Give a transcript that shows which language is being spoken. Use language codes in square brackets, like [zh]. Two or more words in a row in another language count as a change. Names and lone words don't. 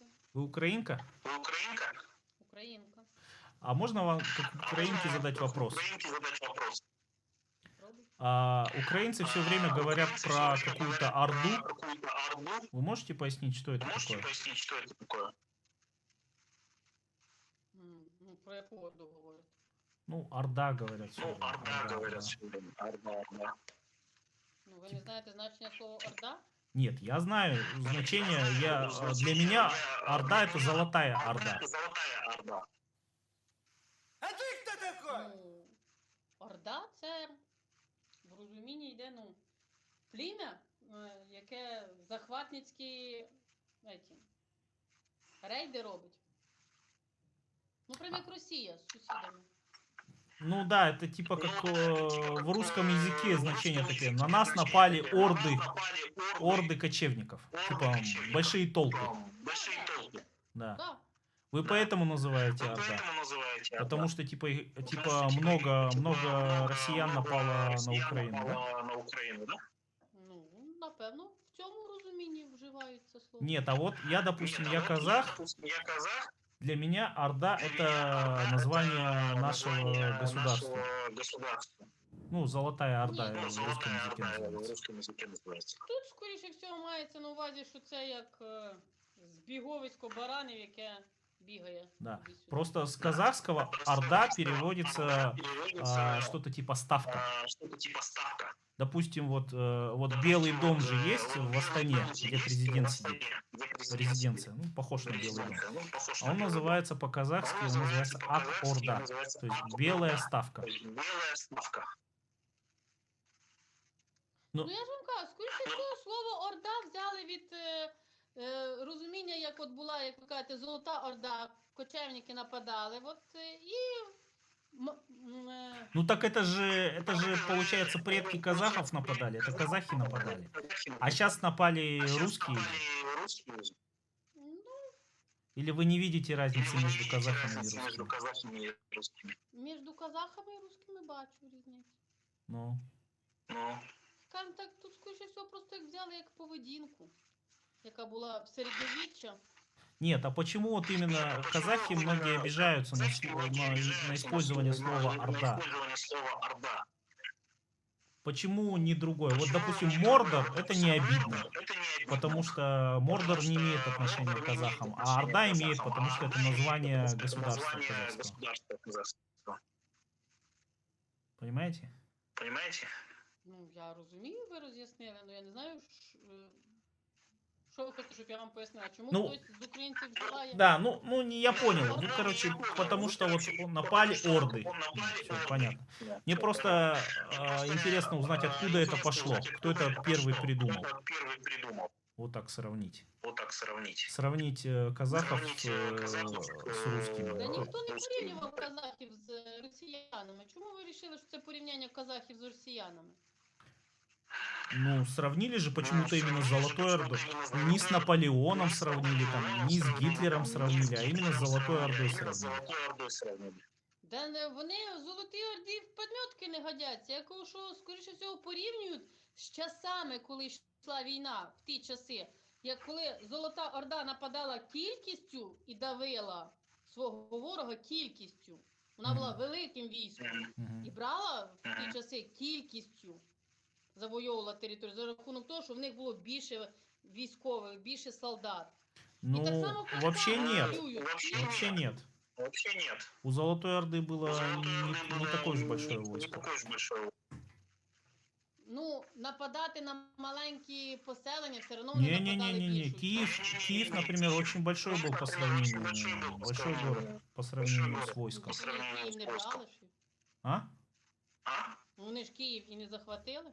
[ru] Вы украинка? Вы украинка? [uk] Українка. [ru] А можно вам как украинке задать вопрос? Украинке задать вопрос. Пробуй. Украинцы все время говорят про какую-то Орду. Какую-то Орду. Вы можете пояснить, что это Можете такое? пояснить, что это такое? [uk] Ну, про яку Орду говорять? [ru] Ну, Орда говорят. всё Ну, время. Орда Орда, говорят да. все время. Орда. [uk] Ну, ви не знаєте значення слова Орда? [ru] Нет, я знаю значение. Для меня Орда это золотая Орда. Золотая Орда. Ну, Орда це в розумінні йде, ну, плем'я, яке захватницькі рейди робить. Ну, прям як Росія з сусідами. Ну да, это типа как в русском языке значения такие. На нас напали орды кочевников. Типа большие толпы. Большие толпы. Да. Да. Вы поэтому называете Вы Орда? поэтому называете Орда? Потому что типа много россиян напало на Украину, да? На Украину, да? [uk] Ну, напевно, в цьому розумінні вживається слово. [ru] Нет, а вот я, допустим, я казах. Я казах. Для меня Орда это название нашего государства. Ну, Золотая Орда [uk] Ні, [ru] в русском языке называется. русском языке называется. [uk] Тут, скоріше всього, мається на увазі, що це як збіговисько баранів, яке бігає. [ru] Да. [uk] туди-сюди. [ru] Просто с казахского Орда переводится что-то типа ставка. Что-то типа ставка. Допустим, вот Белый дом же есть в Астане, где президент сидит. Резиденция. Ну, похож на Белый дом. А он называется по-казахски, он называется Ак-Орда. То есть белая ставка. Белая ставка. [uk] Ну, я ж вам кажу, скоріше всього, слово Орда взяли від розуміння, як от була, як ви кажете, Золота Орда, кочевники нападали, от, і... [ru] Ну так это же получается предки казахов нападали, это казахи нападали. А сейчас напали русские. Ну, Или вы не видите разницы между казахами и русскими? Между казахами и русскими. [uk] між казахами і русскими бачу різницю. Ну, Ну, Скажімо так, тут, скоріше всього, просто їх взяли як поведінку, яка була в середньовіччя. [ru] нет, а почему вот именно казахи многие обижаются на использование слова Орда? использование слова Орда. Почему не другое? Вот, допустим, Мордор это не обидно, Это не обидно. потому что Мордор не имеет отношения к казахам, а Орда имеет, потому что это название государства казахского. Государства казахского. Понимаете? Понимаете? [uk] Ну, я розумію, ви роз'яснили, але я не знаю, що ви хочете, щоб я вам пояснила. Чому Ну, хтось з українців вживає... [ru] Да, я понял. Ну, короче, потому что вот напали орды. Все, понятно. Мне просто интересно узнать, откуда это пошло. Кто это первый придумал. Вот так сравнить. Сравнить казахов с русскими. [uk] Та [ru] Вот. [uk] ніхто не порівнював казахів з росіянами. Чому ви вирішили, що це порівняння казахів з росіянами? [ru] Ну, сравнили же почему-то именно с Золотой Ордой. Не с Наполеоном сравнили, там, не с Гитлером сравнили, а именно с Золотой Ордой сравнили. [uk] Да вони Золотій Орді [ru] в подметки не годяться. [uk] Я кажу, що, скоріше всього, порівнюють з часами, коли йшла війна, в ті часи. Як коли Золота Орда нападала кількістю і давила свого ворога кількістю. Вона була великим військом. І брала в ті часи кількістю. Завойовувала територію за рахунок того, що в них було більше військових, більше солдат. [ru] Ну, вообще нет. Вообще нет. У Золотой Орды было не такое же большое войско. [uk] Ну, нападати на маленькі поселення все одно вони нападали [ru] Не-не-не-не. [uk] більшою. [ru] Киев, например, очень большой был по сравнению. Большой город по сравнению с войском. [uk] Київ не брали ж? [ru] А? [uk] Вони ж Київ і не захватили.